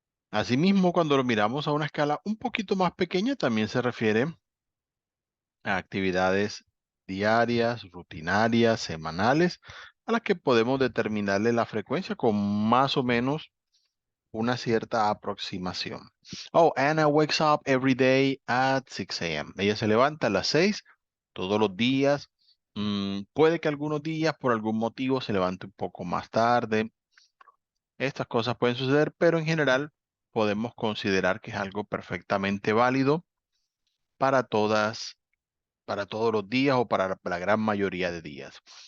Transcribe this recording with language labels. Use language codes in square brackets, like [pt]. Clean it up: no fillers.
[es] Asimismo, cuando lo miramos a una escala un poquito más pequeña, también se refiere a actividades diarias, rutinarias, semanales, a las que podemos determinarle la frecuencia con más o menos una cierta aproximación. [en] Oh, Anna wakes up every day at 6 a.m. [es] Ella se levanta a las 6 todos los días. Puede que algunos días por algún motivo se levante un poco más tarde. Estas cosas pueden suceder, pero en general podemos considerar que es algo perfectamente válido para todas, para todos los días o para la gran mayoría de días.